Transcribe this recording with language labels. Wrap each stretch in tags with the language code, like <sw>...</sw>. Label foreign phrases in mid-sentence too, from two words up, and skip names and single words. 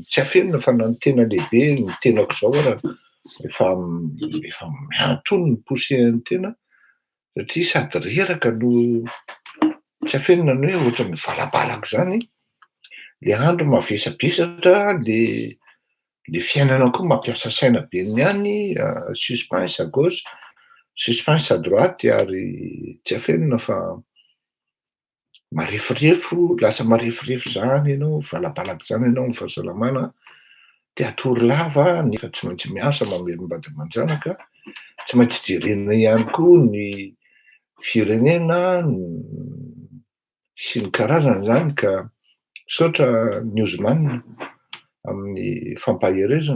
<mg>Tsy afenina fa na ny tena lehibe ny tenako zao ara efa miantony ny poussé ny tena satria sady reraka no tsy afenina ny hoe ohatran'ny valapalaky zany, le andro mavesabesatra, le fiainana koa mampiasa saina be niany,</mg> <fr>suspense à gauche, suspense à droite</fr> <mg>ary tsy afenina fa marefirefo, lasa marefirefo zany ianao, valapalaky zany ianao ny fahasalamana, te hatory lava nefa tsy maintsy miasa mamelom-bady aman-janaka, tsy maintsy jerena ihany koa ny firenena sy ny karazany zany ka misaotra newsman amin'ny fampaherezana.</mg>